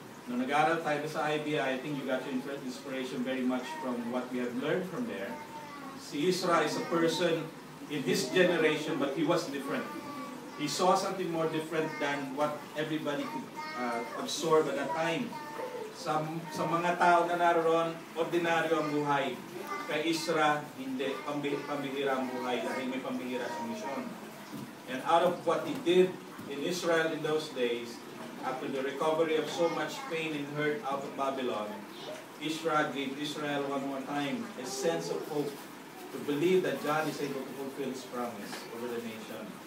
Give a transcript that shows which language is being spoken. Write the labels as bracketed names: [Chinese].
[Filipino] Nung nag-aaral tayo sa IBI, [English] I think you got your inspiration very much from what we have learned from there. Si Isra is a person in his generation, but he was different. He saw something more different than what everybody could absorb at that time. [Filipino] Sa mga tao na naroon, ordinaryo ang buhay. Kay Isra, hindi. Pambihira ang buhay dahil may pambihira sa misyon. [English] And out of what he did in Israel in those days, after the recovery of so much pain and hurt out of Babylon, Isra gave Israel one more time a sense of hope to believe that God is able to fulfill His promise over the nation.